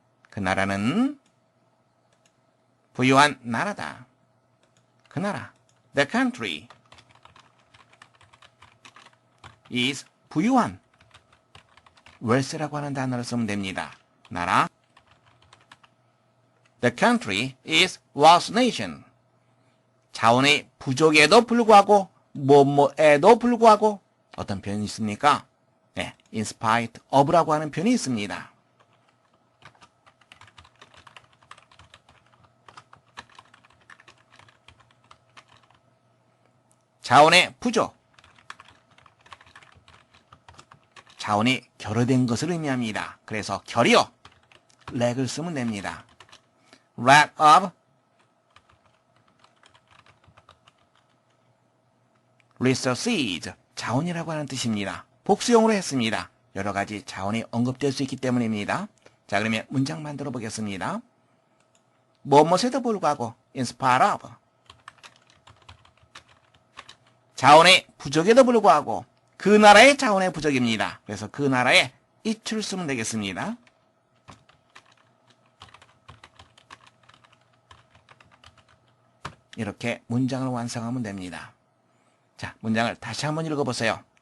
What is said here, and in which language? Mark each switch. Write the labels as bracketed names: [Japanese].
[Korean] 그 나라는 부유한 나라다. 그 나라, [English] the country is [Korean] 부유한. wealth라고 하는 단어를 쓰면 됩니다. 나라. [English] The country is wealth nation. [Korean] 자원의 부족에도 불구하고 뭐뭐에도 불구하고 어떤 표현이 있습니까? 네, in spite of라고 하는 표현이 있습니다. 자원의 부족. 자원이 결여된 것을 의미합니다. 그래서 결여, lack을 쓰면 됩니다. [English] lack of resources, [Korean] 자원이라고 하는 뜻입니다. 복수형으로 했습니다. 여러 가지 자원이 언급될 수 있기 때문입니다. 자, 그러면 문장 만들어 보겠습니다. 무엇에도 불구하고 in spite of. 자원의 부족에도 불구하고 그 나라의 자원의 부족입니다. 그래서 그 나라의 it를 쓰면 되겠습니다. 이렇게 문장을 완성하면 됩니다. 자, 문장을 다시 한번 읽어보세요.